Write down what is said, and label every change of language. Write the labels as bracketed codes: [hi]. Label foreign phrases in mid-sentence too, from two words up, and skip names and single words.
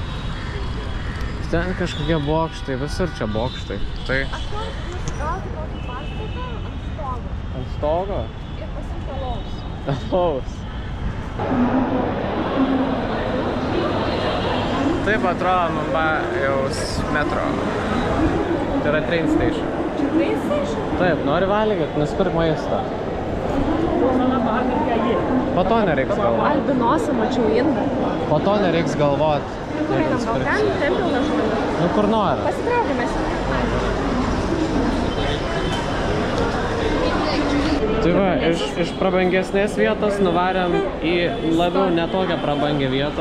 [lt] Ten kažkokie bokštai, visur čia bokštai. Tai Aš noriu nusikrauti kokį pastatą ant ant stogo stogo? ir pasiimti alaus. Alaus. Taip atrodo Mumbajaus metro. Tai yra [en] train station. [lt] Čia [en] train station? [lt] Taip, nori valgyti, nusipirk maistą. Po to nereiks galvot. Albinosą mačiau indą. Po to nereiks galvot. Kur einam, gal ten pilna žmonių? Nu kur nori. Pasitraukime. Tai va, iš prabangesnės vietos nuvarėm į labiau netokią prabangią vietą.